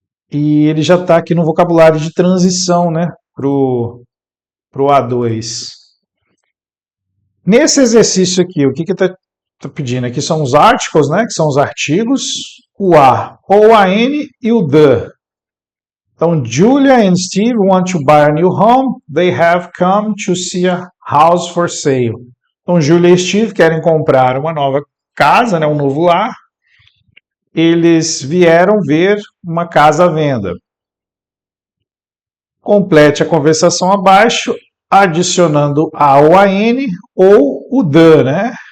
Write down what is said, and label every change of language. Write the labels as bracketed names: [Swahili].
[Portuguese] E ele já está aqui no vocabulário de transição, né? Pro A2. Nesse exercício aqui, o que está pedindo? Aqui são os articles, né? Que são os artigos, o a, ou a n e o the. Então, [English] Julia and Steve want to buy a new home. They have come to see a house for sale. [Portuguese] Então, Julia e Steve querem comprar uma nova casa, né? Um novo lar. Eles vieram ver uma casa à venda. Complete a conversação abaixo, adicionando a ou a n ou o the, né?